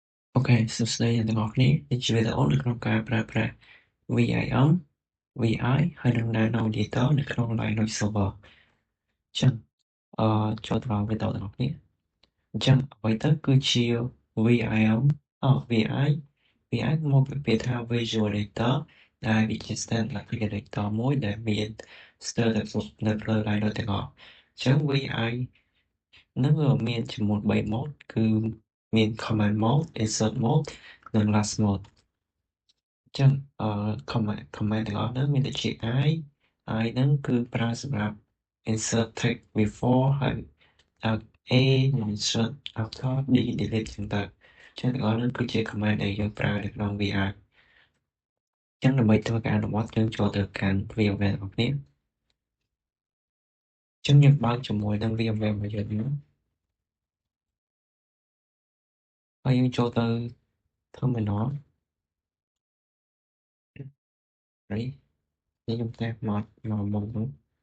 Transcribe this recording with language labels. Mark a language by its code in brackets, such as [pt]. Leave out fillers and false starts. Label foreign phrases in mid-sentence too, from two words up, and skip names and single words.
[km] Ok, [vi] sắp tới [km] ទាំងអស់គ្នានេះជាវីដេអូនៅក្នុងការប្រើប្រាស់ VIM, VI ហើយនិង Nano Editor នៅក្នុង [en] Linux Server [km] អញ្ចឹងចូលទៅដល់វីដេអូទាំងអស់គ្នា អញ្ចឹងអ្វីទៅគឺជា VIM VI មកពីពាក្យថា [en] Visual Editor [km] ដែលវាជា [en] standard Editor [km] មួយដែលមានស្ទើរតែគ្រប់នៅលើ Linux ទាំងអស់អញ្ចឹង VI នឹងមានចំនួន3 mode គឺមាន [en] Command Mode, Insert Mode [km] និង [en] Last Mode [km] អញ្ចឹងcommand ទាំងអស់ហ្នឹងមានដូចជា I ហ្នឹងគឺប្រើសម្រាប់ [en] insert text before [km] ហើយ A និង [en] insert after D delete [km] ចឹងទៅអញ្ចឹងទាំងអស់ហ្នឹងគឺជា command ដែលយើងប្រើនៅក្នុង VR អញ្ចឹងដើម្បីធ្វើការអនុវត្តយើងចូលទៅកាន់ VMware របស់គ្នា អញ្ចឹងយើងបើកជាមួយនឹង VMware របស់យើងហ្នឹងហើយយើងចូលទៅ terminal នេះខ្ញុំតែមកមុខហ្នឹង